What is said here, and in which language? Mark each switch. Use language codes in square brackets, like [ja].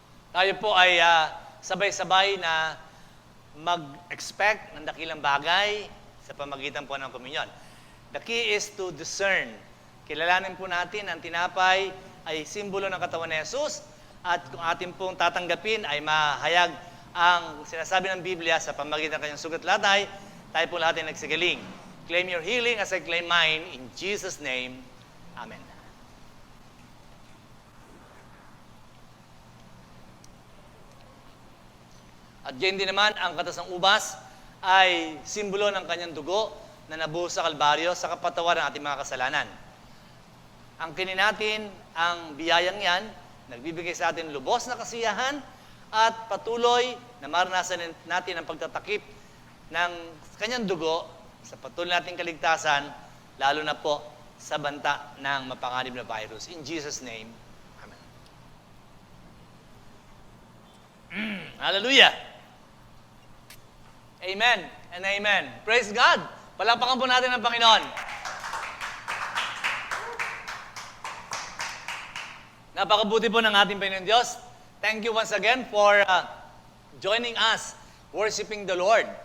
[tl] Tayo po ay sabay-sabay na mag-expect ng dakilang bagay sa pamagitan po ng komunyon. [en] The key is to discern. [tl] Kilalanin po natin ang tinapay ay simbolo ng katawan ni Jesus at kung atin pong tatanggapin ay mahayag ang sinasabi ng Biblia sa pamagitan ng kanyang sugat-latay, tayo po lahat ay nagsagaling. [en] Claim your healing as I claim mine in Jesus' name. Amen. [tl] At yan din naman, ang katas ng ubas ay simbolo ng kanyang dugo na nabuhos sa Kalbaryo sa kapatawaran ng ating mga kasalanan. Ang kinin natin, ang biyayang yan, nagbibigay sa atin lubos na kasiyahan at patuloy na maranasan natin ang pagtatakip ng kanyang dugo sa patuloy nating kaligtasan, lalo na po sa banta ng mapanganib na virus. [en] In Jesus' name, Amen. Hallelujah! Amen and amen. Praise God! [tl] Palakpakan po natin ang Panginoon. Napakabuti po ng ating Panginoon Diyos. [en] Thank you once again for joining us, worshiping the Lord.